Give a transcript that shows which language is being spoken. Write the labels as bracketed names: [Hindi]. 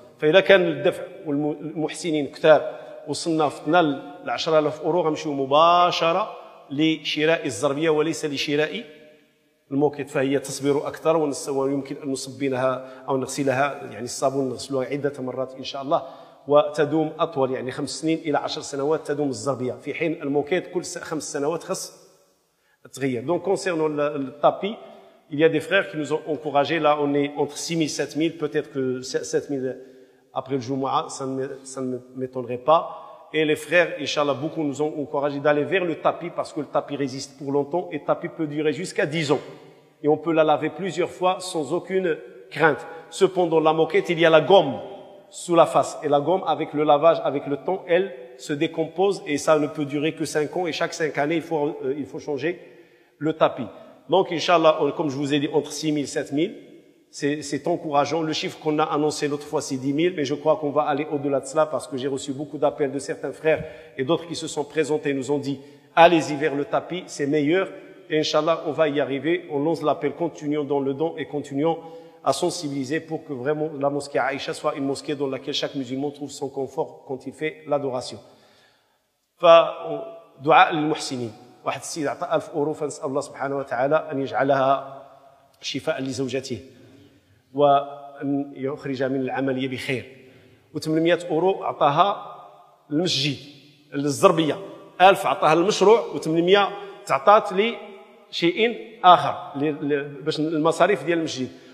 [Arabic] فإذا كان الدفع والمحسنين كثار وصلنا فتنا ل 10000 أورو غنمشيو مباشرة لشراء الزربية وليس لشراء الموكيت، فهي تصبر أكثر ويمكن أن نصبنها أو نغسلها، يعني الصابون نغسلها عدة مرات إن شاء الله وتدوم أطول، يعني 5 سنين إلى 10 سنوات تدوم الزربية، في حين الموكيت كل 5 سنوات خص تغير. [French] دونك كونسيرنو الطابي Il y a des frères qui nous ont encouragés. Là, on est entre 6 000 et 7 000. Peut-être que 7 000 après le Jumu'ah, ça ne m'étonnerait pas. Et les frères, Inch'Allah, beaucoup nous ont encouragés d'aller vers le tapis parce que le tapis résiste pour longtemps et le tapis peut durer jusqu'à 10 ans. Et on peut la laver plusieurs fois sans aucune crainte. Cependant, la moquette, il y a la gomme sous la face. Et la gomme, avec le lavage, avec le temps, elle se décompose et ça ne peut durer que 5 ans. Et chaque 5 années, il faut changer le tapis. Donc, Inch'Allah, comme je vous ai dit, entre 6 000 et 7 000, c'est encourageant. Le chiffre qu'on a annoncé l'autre fois, c'est 10 000, mais je crois qu'on va aller au-delà de cela parce que j'ai reçu beaucoup d'appels de certains frères et d'autres qui se sont présentés et nous ont dit, allez-y vers le tapis, c'est meilleur. Et Inch'Allah, on va y arriver. On lance l'appel, continuons dans le don et continuons à sensibiliser pour que vraiment la mosquée Aïcha soit une mosquée dans laquelle chaque musulman trouve son confort quand il fait l'adoration. [Arabic] فدعاء للمحسنين. واحد السيد عطى 1000 أورو فنسأل الله سبحانه وتعالى أن يجعلها شفاء لزوجته وأن يخرج من العملية بخير. و800 أورو عطاها للمسجد للزربية. 1000 عطاها للمشروع و800 تعطات لشيء آخر باش المصاريف ديال المسجد.